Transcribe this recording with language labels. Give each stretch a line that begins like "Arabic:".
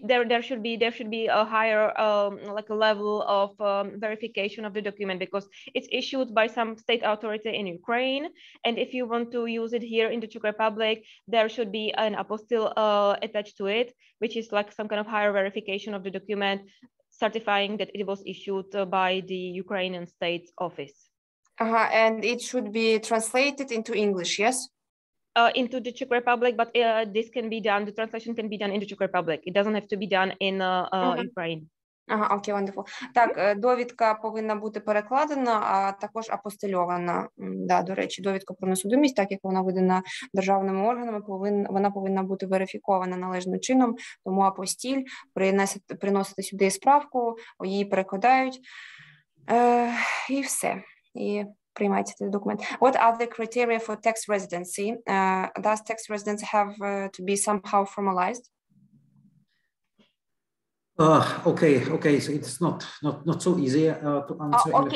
English: There should be a higher like a level of verification of the document, because it's issued by some state authority in Ukraine, and if you want to use it here in the Czech Republic, there should be an apostille attached to it, which is like some kind of higher verification of the document, certifying that it was issued by the Ukrainian state office. And it should be translated into English, yes? Into the Czech Republic, but this can be done, the translation can be done in the Czech Republic. It doesn't have to be done in Ukraine. Окей, wonderful.
Ukrainian: Так, довідка повинна бути перекладена, а також апостильована. Да, до речі, довідка про несудимість, так як вона видана державними органами, вона повинна бути верифікована належним чином, тому апостіль, приносити сюди справку, її перекладають, і все. І приймається цей документ.
English: What are the criteria for tax residency? Does tax residency have to be somehow formalized? Okay. So it's not so easy to answer.